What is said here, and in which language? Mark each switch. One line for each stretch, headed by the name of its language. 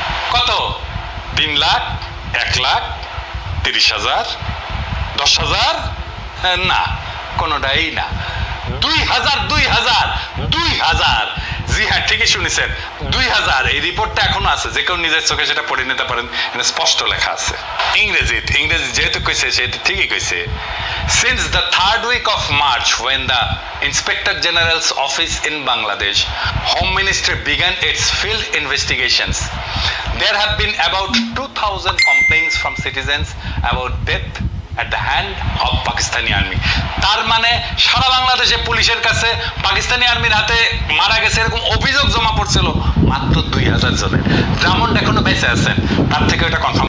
Bangla: কত? 3 লাখ, 1 লাখ, 30,000, 10,000? না, কোনোটাই না। 2,000, 2,000, 2,000। জি হ্যাঁ, ঠিকই শুনেছেন, 2,000। এই রিপোর্টটা এখনো আছে, যে কেউ নিজের চোখে সেটা পড়ে নিতে পারেন, স্পষ্ট লেখা আছে। ইংরেজি যেহেতু কইছে সেহেতু ঠিকই কইছে।
English: Since the 3rd week of March, when the Inspector General's office in Bangladesh, Home Ministry began its field investigations, there have been about 2,000 complaints from citizens about death at the hand of Pakistani army.
Bangla: তার মানে সারা বাংলাদেশে পুলিশের কাছে পাকিস্তানি আর্মির হাতে মারা গেছে এরকম অভিযোগ জমা পড়ছিল মাত্র 2,000 জনের। ড্রামন্ড এখনো বেঁচে আছেন, তার থেকে এটা কনফার্ম